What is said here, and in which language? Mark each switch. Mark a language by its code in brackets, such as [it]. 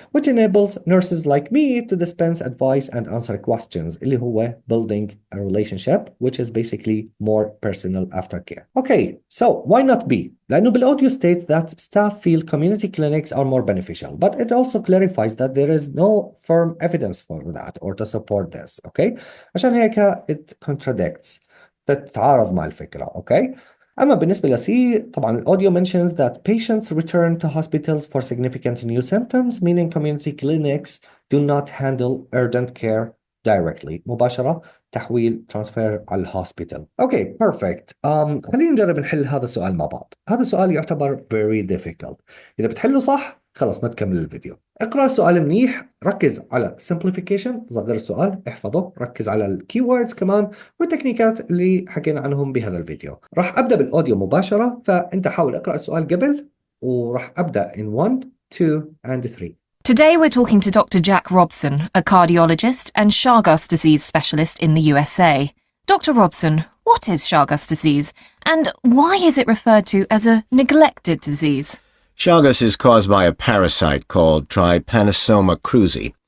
[en] Which enables nurses like me to dispense advice and answer questions [ar] اللي هو [en] building a relationship, which is basically more personal aftercare. Okay, so why not B? [ar] لأنه [en] بالaudio states that staff feel community clinics are more beneficial, but it also clarifies that there is no firm evidence for that or to support this, okay? [ar] عشان هيك [en] it contradicts, [ar] تتعارض مع الفكرة, okay? أما بالنسبة لسي طبعا الأوديو [en] mentions that patients return to hospitals for significant new symptoms, meaning community clinics do not handle urgent care directly. [ar] مباشرة تحويل [en] transfer [ar] على الهوسبيتال. [en] Okay, perfect. [ar] خلينا نجرب نحل هذا السؤال مع بعض. هذا السؤال يعتبر [en] very difficult. [ar] إذا بتحله صح خلص ما تكمل الفيديو. اقرأ السؤال منيح، ركز على [en] simplification، [ar] صغر السؤال، احفظه، ركز على الكيوردز كمان والتكنيكات اللي حكينا عنهم بهذا الفيديو. راح أبدأ بالأوديو مباشرة، فأنت حاول اقرأ السؤال قبل وراح أبدأ [en] in 1, 2 and 3. Today we're talking to Dr. Jack Robson, a cardiologist and Chagas disease specialist in the USA. Dr. Robson, what is Chagas disease and why is it referred to as a neglected disease? Chagas is caused by a parasite called Trypanosoma cruzi.